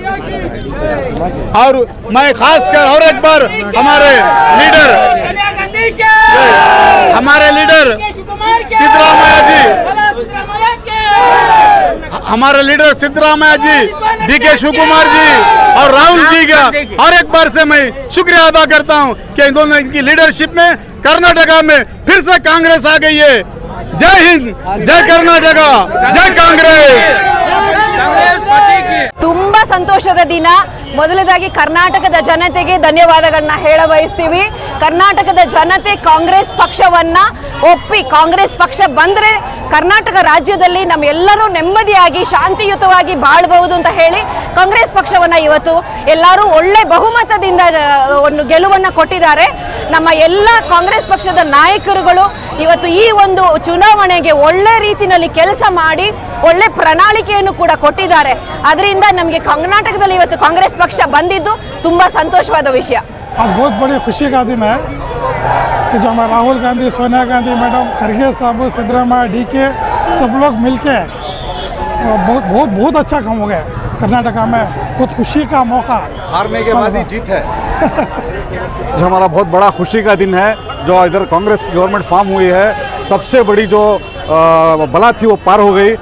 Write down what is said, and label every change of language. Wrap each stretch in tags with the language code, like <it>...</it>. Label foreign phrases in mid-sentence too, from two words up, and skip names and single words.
<hi>और मैं खासकर और एक बार हमारे लीडर सिद्धरामैया जी, DK शिव कुमार जी और राहुल जी का और एक बार से मैं शुक्रिया अदा करता हूं कि इन दोनों की लीडरशिप में कर्नाटका में फिर से कांग्रेस आ गई है। जय हिंद, जय कर्नाटका, जय कांग्रेस।</hi> <kn>ತುಂಬಾ ಸಂತೋಷದ ದಿನ। ಮೊದಲದಾಗಿ ಕರ್ನಾಟಕದ ಜನತೆಗೆ ಧನ್ಯವಾದಗಳನ್ನ ಹೇಳ ಬಯಸ್ತೀವಿ। ಕರ್ನಾಟಕದ ಜನತೆ ಕಾಂಗ್ರೆಸ್ ಪಕ್ಷವನ್ನ ಒಪ್ಪಿ ಕಾಂಗ್ರೆಸ್ ಪಕ್ಷ ಬಂದ್ರೆ ಕರ್ನಾಟಕ ರಾಜ್ಯದಲ್ಲಿ ನಮ್ಮೆಲ್ಲರೂ ನೆಮ್ಮದಿಯಾಗಿ ಶಾಂತಿಯುತವಾಗಿ ಬಾಳಬಹುದು ಅಂತ ಹೇಳಿ ಕಾಂಗ್ರೆಸ್ ಪಕ್ಷವನ್ನ ಇವತ್ತು ಎಲ್ಲರೂ ಒಳ್ಳೆ ಬಹುಮತದಿಂದ ಒಂದು ಗೆಲುವನ್ನ ಕೊಟ್ಟಿದ್ದಾರೆ। ನಮ್ಮ ಎಲ್ಲ ಕಾಂಗ್ರೆಸ್ ಪಕ್ಷದ ನಾಯಕರುಗಳು ಇವತ್ತು ಈ ಒಂದು ಚುನಾವಣೆಗೆ ಒಳ್ಳೆ ರೀತಿಯಲ್ಲಿ ಕೆಲಸ ಮಾಡಿ ಒಳ್ಳೆ ಪ್ರಣಾಳಿಕೆಯನ್ನು ಕೂಡ ಕೊಟ್ಟಿದ್ದಾರೆ। ಅದರಿಂದ ನಮಗೆ ಕರ್ನಾಟಕದಲ್ಲಿ ಇವತ್ತು ಕಾಂಗ್ರೆಸ್ ಪಕ್ಷ ಬಂದಿದ್ದು ತುಂಬಾ ಸಂತೋಷವಾದ ವಿಷಯ।</kn> <hi>आज बहुत बड़ी खुशी का दिन है कि जो हमारे राहुल गांधी, सोनिया गांधी मैडम, खड़गे साहब, सिद्धरामैया, DK सब लोग मिलके बहुत अच्छा काम हो गया कर्नाटका में। बहुत खुशी का मौका, हारने के बाद ही जीत है। जो हमारा बहुत बड़ा खुशी का दिन है, जो इधर कांग्रेस की</hi> <en>government form</en> <hi>हुई है, सबसे बड़ी जो बला थी वो पार हो गई।</hi>